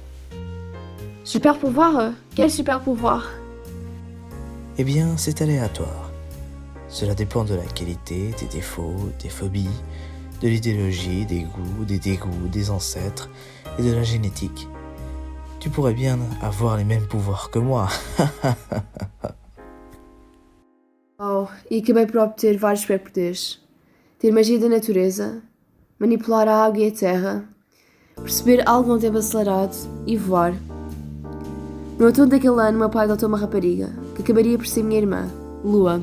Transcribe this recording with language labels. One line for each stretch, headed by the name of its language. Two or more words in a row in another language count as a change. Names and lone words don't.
French: Super pouvoir? Quel super pouvoir? Eh bien, c'est aléatoire. Cela dépend de la qualité, des défauts, des phobies, de l'idéologie, des goûts, des dégoûts, des ancêtres et de la génétique. Tu pourrais bien avoir les mêmes pouvoirs que moi.
Portuguese: Oh, e acabei por obter vários superpoderes. Ter magia da natureza, manipular a água e a terra, perceber algo num tempo acelerado e voar. No outono daquele ano, meu pai adotou uma rapariga, que acabaria por ser minha irmã, Lua.